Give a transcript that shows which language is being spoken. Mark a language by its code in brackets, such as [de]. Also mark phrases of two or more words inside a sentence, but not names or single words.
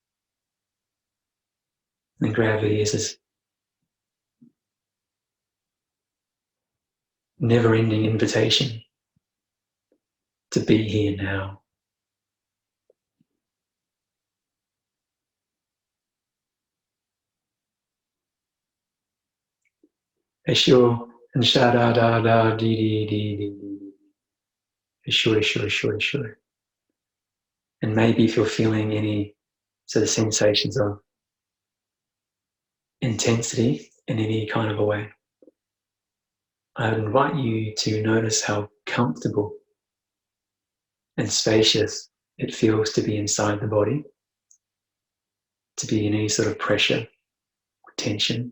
[en] And gravity is this never-ending invitation to be here now. Esho and sha da da da dee dee dee dee. Esho, esho, esho, esho. And maybe if you're feeling any sort of sensations of intensity in any kind of a way, I would invite you to notice how comfortable and spacious it feels to be inside the body, to be in any sort of pressure or tension.